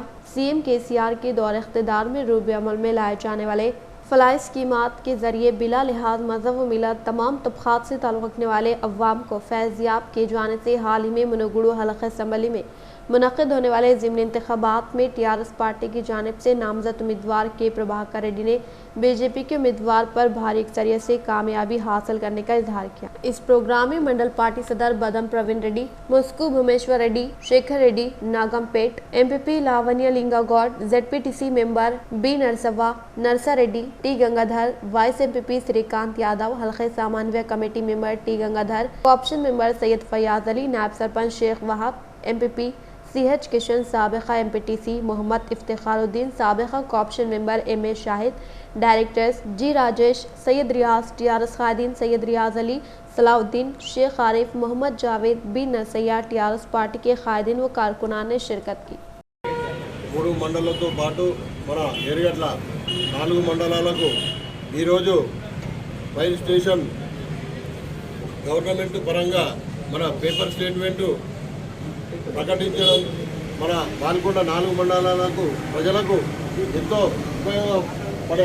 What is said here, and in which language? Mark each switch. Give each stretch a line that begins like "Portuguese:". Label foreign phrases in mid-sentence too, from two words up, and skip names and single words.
Urdu: CM KCR کے دور اقتدار میں روب عمل میں لائے جانے والے فلاحی اسکیمات کے ذریعے بلا لحاظ مذہب و ملت تمام طبقات سے تعلق رکھنے والے عوام کو فیض یاب کیے جانے سے حال ہی میں منوگڑو حلقہ اسمبلی میں منعقد ہونے والے ضمنی انتخابات میں TRS پارٹی کی جانب سے نامزد امیدوار کے پربھاکر ریڈی نے BJP کے امیدوار پر بھاری اکثریت سے کامیابی حاصل کرنے کا اظہار کیا۔ اس پروگرام میں منڈل پارٹی صدر بدم پروین ریڈی، مسکو بھومیشور ریڈی، شیکھر ریڈی، ناگم پیٹ MPP لاونیا لنگا گوڈ، ZPTC ممبر B نرسوا، نرسا ریڈی، T گنگادھر، وائس MPP سریکانت یادو، حلقہ سامانویہ کمیٹی ممبر T گنگادھر،
English: co-option member
Urdu: سید فیاض علی، نائب سرپنچ شیخ وہاب، MPP CH کشن، سابقہ MPTC محمد افتخار الدین، سابقہ
English: co-option member
Urdu: MA شاہد، ڈائریکٹرز G راجیش، سید ریاض، TRS قائدین سید ریاض علی، صلاح الدین، شیخ عارف، محمد جاوید، B نرسیا، TRS پارٹی کے قائدین و کارکنان نے شرکت کی۔
Telugu: 3 మండలాలతో పాటు మన ఎర్రగడ్ల 4 మండలాలకు ఈరోజు
English: fire station government
Telugu: పరంగా మన
English: paper statement
Telugu: ప్రకటించడం మన బాల్కొండ 4 మండలాలకు ప్రజలకు ఎంతో ఉపయోగపడే